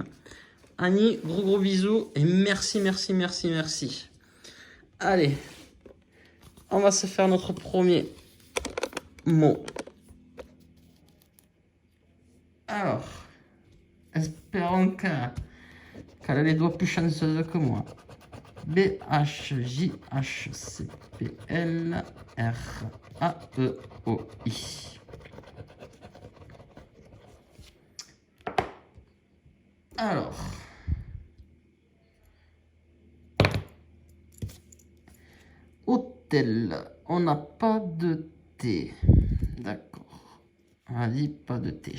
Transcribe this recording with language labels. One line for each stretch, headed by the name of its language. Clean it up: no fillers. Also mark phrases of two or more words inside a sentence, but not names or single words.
French: Annie, gros bisous et merci. Allez, on va se faire notre premier mot. Alors, espérons qu'elle a les doigts plus chanceuses que moi. B-H-J-H-C-P-L-R-A-E-O-I. Alors, hôtel, on n'a pas de T. D'accord. On a dit pas de T.